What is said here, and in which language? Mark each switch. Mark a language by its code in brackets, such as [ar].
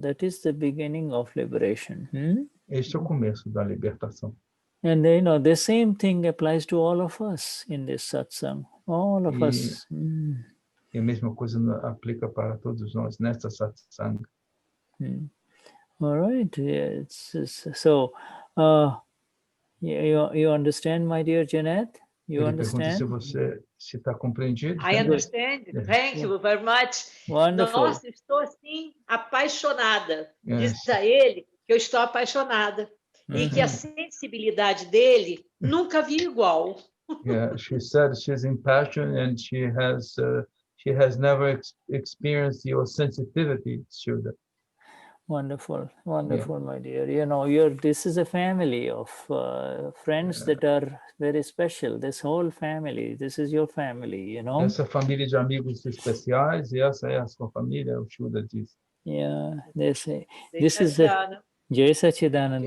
[en] That is the beginning of liberation. [pt] Este é o começo da libertação. [en] And the same thing applies to all of us in this satsang. All of us. [pt] E a mesma coisa aplica para todos nós nesta satsang. [en] All right. Yeah, so, you understand, my dear Janet? You understand? [pt] Pergunta se você está compreendido. [en] I understand. Thank you very much. Wonderful. [pt] Nossa, estou assim apaixonada. Diz a ele que eu estou apaixonada e que a sensibilidade dele nunca vi igual. [en] Yeah, she said she's impassioned and she has never experienced your sensitivity, Shuddha. Wonderful, my dear. This is a family of friends that are very special. This whole family, this is your family, [pt] Essa família de amigos especiais, e essa é a sua família, o Shuddha diz. [en] Yeah, they say this is Jai Sachidanand.